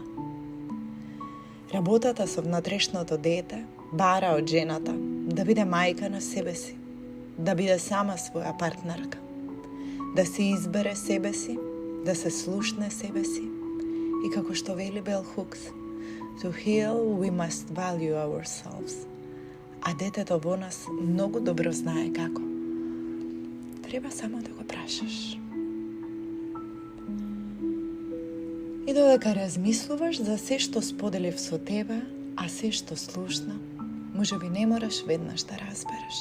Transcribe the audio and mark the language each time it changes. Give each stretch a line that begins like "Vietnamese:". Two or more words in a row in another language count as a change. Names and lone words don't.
Macedonian: Работата со внатрешното дете бара од жената да биде мајка на себе си, да биде сама своја партнерка, да се избере себе си, да се слушне себе си и како што вели Бел Хукс,
English: to heal we must value ourselves.
Macedonian: А детето во нас многу добро знае како. Треба само да го прашаш. И додека размислуваш за се што споделив со тебе, а се што слушна, можеби не мораш веднаш да разбереш.